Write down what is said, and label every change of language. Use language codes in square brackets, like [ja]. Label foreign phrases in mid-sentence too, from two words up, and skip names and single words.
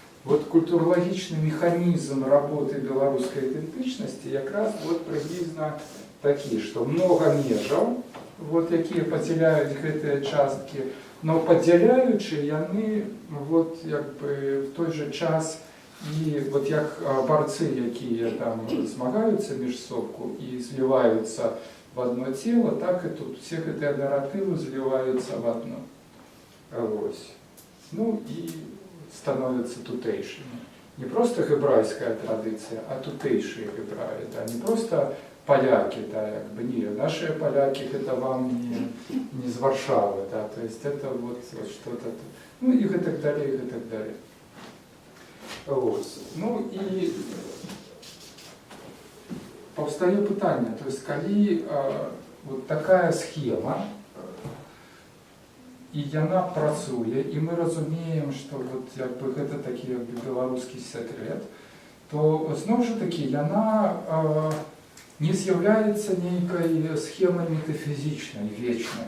[be] Вот культурологічны механізм работы беларускай ідэнтычнасці якраз вот прыблізна такі, што многа межаў, вот, якія падзяляюць гэтыя часткі, но падзяляючы яны вот, як бы, в той же час і вот як барцы, якія там змагаюцца між собку і зліваюцца [ru] в одно тело, так и тут все [be] гэтыя наратывы зліваюцца [ru] в одно. [be] Вось. Ну і становятся тутэйшымі. [ru] Не просто [be] гебрайская традыцыя, а тутэйшыя гебраі, [ru] да, не просто поляки, да, як бы, не, наши поляки это вам не з Варшавы, да, то есть это вот что-то, ну и так далее, и так далее. Вот. [be] Ну и паўстае пытанне, то есть калі вот такая схема, і яна працуе, і мы разумеем, што вот, як бы, гэта такі беларускі секрет, то зноў жа такі яна не з'яўляецца нейкай схемай метафізічнай, вечнай.